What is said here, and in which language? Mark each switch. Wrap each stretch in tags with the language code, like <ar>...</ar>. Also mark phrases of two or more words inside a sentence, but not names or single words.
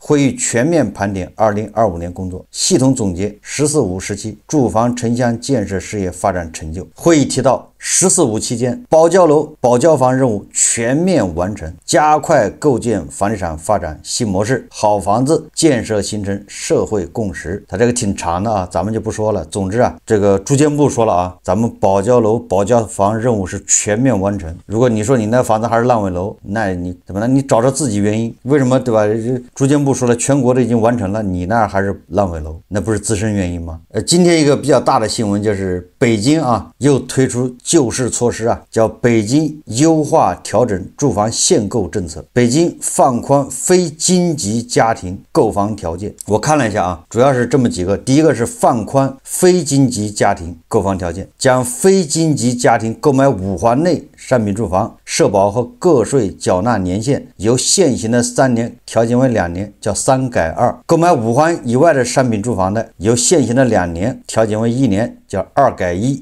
<zh>會議全面盤點2025年工作，系統總結“十四五”時期住房城鄉建設事業發展成就。會議提到，“十四五”期間，保交樓、保交房任務全面完成，加快構建房地產發展新模式，好房子建設形成社會共識。它這個挺長的啊，咱們就不說了。總之啊，這個住建部說了啊，咱們保交樓、保交房任務是全面完成。如果你說你那房子還是爛尾樓，那你怎麼呢？你找着自己原因，為什麼對吧？住建部說了，全國都已經完成了，你那還是爛尾樓，那不是自身原因嗎？今天一個比較大的新聞就是北京啊，又推出救市措施啊，叫北京优化調整住房限购政策，北京放寬非京籍家庭購房條件。我看了一下啊，主要是這麼幾個，第一個是放寬非京籍家庭購房條件，將非京籍家庭購買5環內商品住房社保和個稅繳納年限由現行的3年調減為2年，叫3改2；購買5環以外的商品住房的，由現行的2年調減為1年，叫2改1。</zh>